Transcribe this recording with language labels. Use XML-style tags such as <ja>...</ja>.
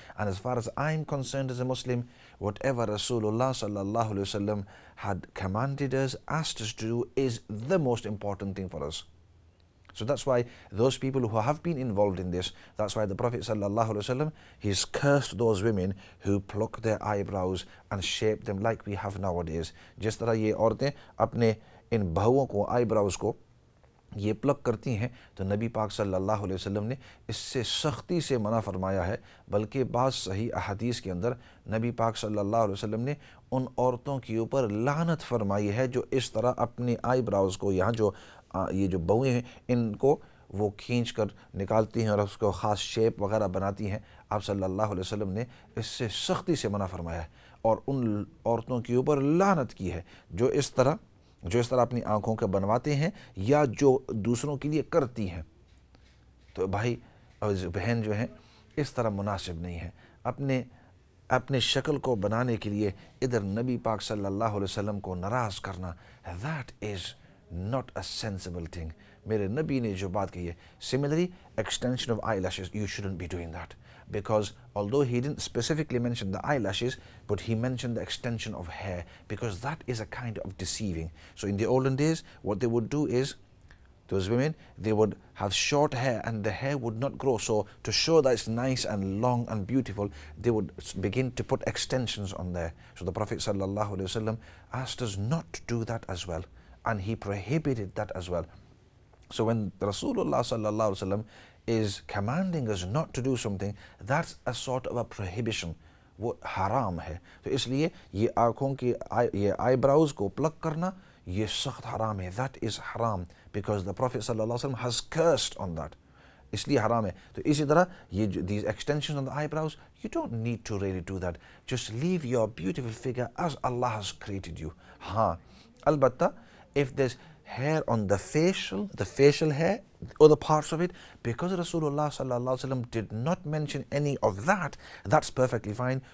<en>And as far as I'm concerned as a Muslim, whatever Rasulullah sallallahu alaihi wasallam had commanded us, asked us to do, is the most important thing for us. So that's why those people who have been involved in this, that's why the Prophet sallallahu alaihi wasallam, he's cursed those women who pluck their eyebrows and shape them like we have nowadays.</en> <ur>جس طرح یہ عورتیں اپنے ان بہوؤں کو، آئی browse کو یہ پلک کرتی ہیں، تو نبی پاک صلی اللہ علیہ وسلم نے اس سے سختی سے منع فرمایا ہے۔ بلکہ بعض صحیح احادیث کے اندر نبی پاک صلی اللہ علیہ وسلم نے ان عورتوں کے اوپر لعنت فرمائی ہے جو اس طرح اپنے آئی براؤز کو، یہاں جو یہ جو بہویں ہیں، ان کو وہ کھینچ کر نکالتی ہیں اور اس کو خاص شیپ وغیرہ بناتی ہیں۔ آپ صلی اللہ علیہ وسلم نے اس سے سختی سے منع فرمایا ہے اور ان عورتوں کے اوپر لعنت کی ہے جو اس طرح اپنی آنکھوں کے بنواتے ہیں یا جو دوسروں کے لیے کرتی ہیں۔ تو بھائی اور بہن جو ہیں، اس طرح مناسب نہیں ہے اپنے شکل کو بنانے کے لیے ادھر نبی پاک صلی اللہ علیہ وسلم کو ناراض کرنا۔</ur> <en>that is not a sensible thing.</en> <ur>میرے نبی نے جو بات کہی ہے،</ur> <en>similarly extension of eyelashes, you shouldn't be doing that, because although he didn't specifically mention the eyelashes, but he mentioned the extension of hair, because that is a kind of deceiving. So in the olden days, what they would do is those women, they would have short hair and the hair would not grow. So to show that it's nice and long and beautiful, they would begin to put extensions on there. So the Prophet ﷺ asked us not to do that as well, and he prohibited that as well. So when Rasulullah ﷺ is commanding us not to do something, that's a sort of a prohibition,</en> <ur>وہ حرام ہے. تو اس لیے یہ آنکھوں کی یہ آئی براؤز کو پلک کرنا یہ سخت حرام ہے.</ur> <en>That is haram because the Prophet ﷺ has cursed on that.</en> <ur>اس لیے حرام ہے. تو اسی طرح یہ</ur> <en>these extensions on the eyebrows, you don't need to really do that. Just leave your beautiful figure as Allah has created you.</en> <ur>ہاں البتہ</ur> <en>if there's hair on the facial hair, other parts of it, because Rasulullah ﷺ did not mention any of that, that's perfectly fine.</en>